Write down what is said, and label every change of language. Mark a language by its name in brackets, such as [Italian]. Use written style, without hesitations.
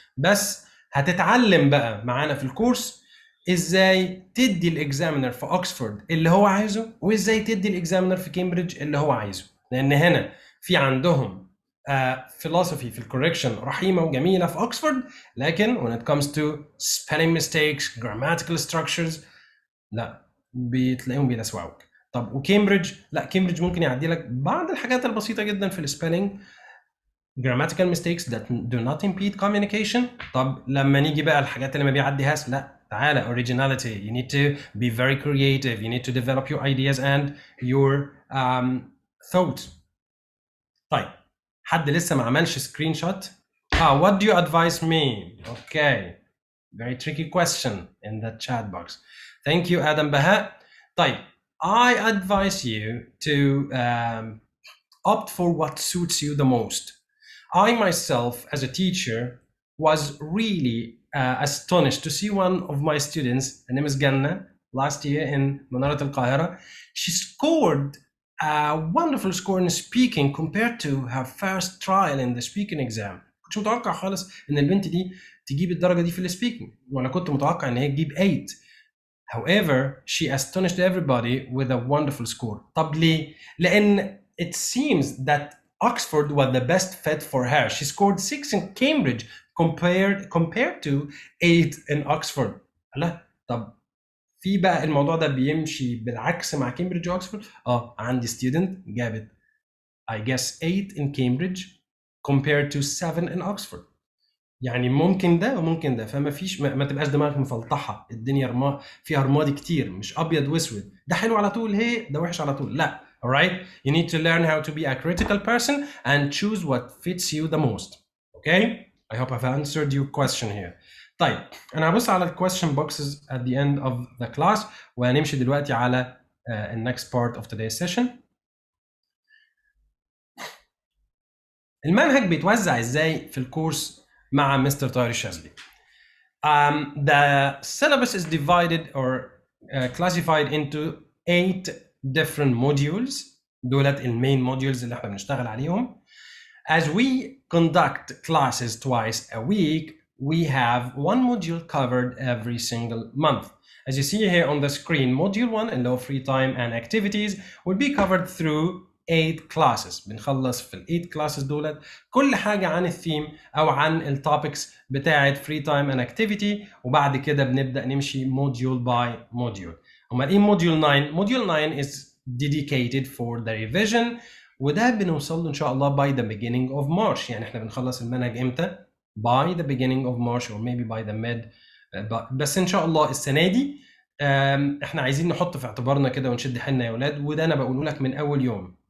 [Arabic] بس هتتعلم بقى معانا في الكورس ازاي تدي الاكزامينر في اوكسفورد اللي هو عايزه، وازاي تدي الاكزامينر في كامبريدج اللي هو عايزه. لان هنا في عندهم philosophy في الكوركشن رحيمه وجميله في اوكسفورد، لكن when it comes to spelling mistakes, grammatical structures، لا، بتلاقيهم بيلسوعوك. طب وكامبريدج؟ لا، كامبريدج ممكن يعدي لك بعض الحاجات البسيطه جدا في السبيلنج، grammatical mistakes that do not impede communication. طب لما نيجي بقى الحاجات اللي ما بيعديهاش، لا تعالى originality. [English] You need to be very creative. You need to develop your ideas and your thoughts. [Arabic] طيب حد لسه ما عملش سكرين شوت؟ what do you advise me? [English] Okay, very tricky question in the chat box. Thank you Adam Baha. طيب I advise you to opt for what suits you the most. I myself, as a teacher, was really astonished to see one of my students, her name is Ganna, last year in Manarat al-Qahira. She scored a wonderful score in speaking compared to her first trial in the speaking exam. [Arabic] كنتش متوقع خالص ان البنت دي تجيب الدرجة دي في السبيكينج، وانا كنت متوقع ان هي تجيب 8. [English] However, she astonished everybody with a wonderful score. طب ليه؟ لأن it seems that Oxford was the best fit for her. She scored 6 in Cambridge compared to 8 in Oxford. [Arabic] لا، طب في بقى الموضوع ده بيمشي بالعكس مع كامبريدج واكسفورد. [English] عندي student جابت I guess 8 in Cambridge compared to 7 in Oxford. [Arabic] يعني ممكن ده وممكن ده، فما فيش ما تبقاش دماغك مفلطحه، الدنيا فيها رمادي كتير، مش ابيض واسود، ده حلو على طول هي ده وحش على طول، لا. [English] alright, you need to learn how to be a critical person and choose what fits you the most. Okay, I hope I've answered your question here. طيب انا هبص على ال question boxes at the end of the class وهنمشي دلوقتي على the next part of today's session. المنهج بيتوزع ازاي في الكورس مع مستر طاهر الشاذلي؟ The syllabus is divided or classified into 8 different modules. [Arabic] دولت المين modules اللي احنا بنشتغل عليهم. [English] As we conduct classes twice a week, we have one module covered every single month. As you see here on the screen, module 1 اللي هو free time and activities will be covered through 8 classes. [Arabic] بنخلص في ال 8 classes دولت كل حاجة عن الثيم أو عن التوبكس بتاعة free time and activity وبعد كده بنبدأ نمشي module by module. [English] أمال إيه module 9؟ module 9 is dedicated for the revision وده بنوصل له إن شاء الله by the beginning of March. [Arabic] يعني إحنا بنخلص المنهج إمتى؟ by the beginning of March or maybe by the mid بس إن شاء الله السنة دي إحنا عايزين نحط في اعتبارنا كده ونشد حيلنا يا ولاد وده أنا بقوله لك من أول يوم.